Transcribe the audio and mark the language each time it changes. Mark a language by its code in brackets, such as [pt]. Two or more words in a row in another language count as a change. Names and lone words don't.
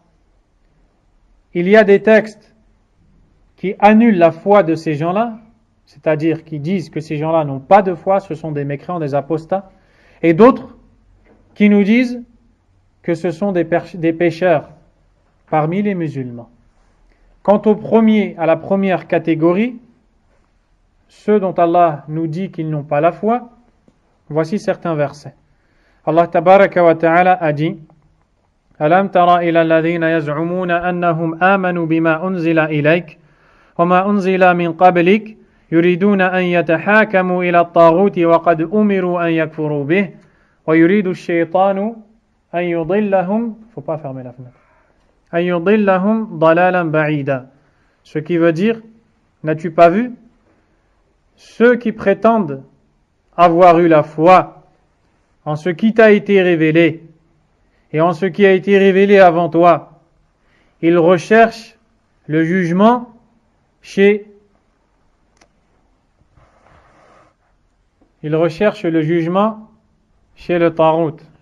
[fr] Il y a des textes qui annulent la foi de ces gens-là, c'est-à-dire qui disent que ces gens-là n'ont pas de foi, ce sont des mécréants, des apostats, et d'autres qui nous disent que ce sont des pécheurs parmi les musulmans. Quant à la première catégorie, ceux dont Allah nous dit qu'ils n'ont pas la foi, voici certains versets. [ar] الله تبارك وتعالى [fr] a dit: [ar] ألم تر إلى الذين يزعمون أنهم آمنوا بما أنزل إليك وما أنزل من قبلك يريدون أن يتحاكموا إلى الطاغوت وقد أمروا أن يكفروا به ويريد الشيطان أن يضلهم, [fr] faut pas fermer la fenêtre, [ar] أن يضلهم ضلالا بعيدا. [fr] Ce qui veut dire, n'as-tu pas vu ceux qui prétendent avoir eu la foi en ce qui t'a été révélé et en ce qui a été révélé avant toi, ils recherchent le jugement chez le Tarout.